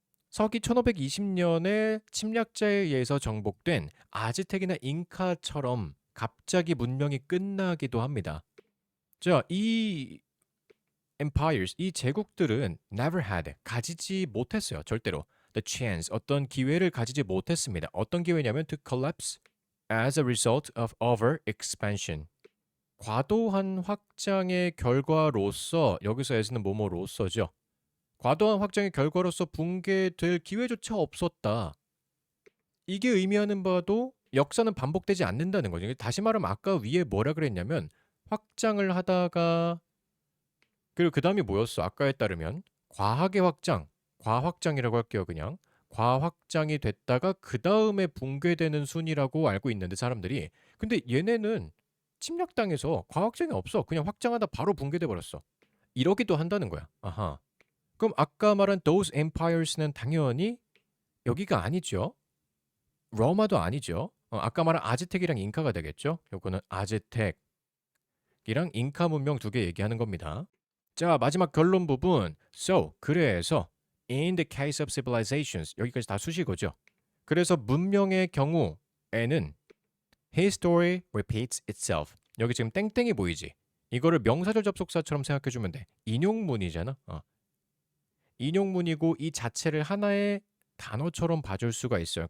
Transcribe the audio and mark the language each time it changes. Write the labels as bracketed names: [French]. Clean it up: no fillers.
[Korean] 서기 1520년에 침략자에 의해서 정복된 아즈텍이나 잉카처럼 갑자기 문명이 끝나기도 합니다. 자, 이 empires, 이 제국들은 [English] never had, [Korean] 가지지 못했어요. 절대로. [English] The chance, [Korean] 어떤 기회를 가지지 못했습니다. 어떤 기회냐면 [English] to collapse as a result of over expansion. [Korean] 과도한 확장의 결과로서, 여기서 에서는 뭐뭐로서죠. 과도한 확장의 결과로서 붕괴될 기회조차 없었다. 이게 의미하는 바도 역사는 반복되지 않는다는 거죠. 다시 말하면 아까 위에 뭐라 그랬냐면 확장을 하다가 그리고 그 다음이 뭐였어? 아까에 따르면 과학의 확장, 과확장이라고 할게요. 그냥 과확장이 됐다가 그 다음에 붕괴되는 순이라고 알고 있는데 사람들이 근데 얘네는 침략당해서 과확장이 없어. 그냥 확장하다 바로 붕괴돼 버렸어. 이러기도 한다는 거야. 아하. 그럼 아까 말한 [English] those empires [Korean] 는 당연히 여기가 아니죠. 로마도 아니죠. 아까 말한 아즈텍이랑 잉카가 되겠죠. 요거는 아즈텍이랑 잉카 문명 두 개 얘기하는 겁니다. 자, 마지막 결론 부분. So, 그래서 [English] in the case of civilizations [Korean] 여기까지 다 수식어죠. 그래서 문명의 경우에는 [English] history repeats itself. [Korean] 여기 지금 땡땡이 보이지? 이거를 명사절 접속사처럼 생각해 주면 돼. 인용문이잖아. 인용문이고 이 자체를 하나의 단어처럼 봐줄 수가 있어요.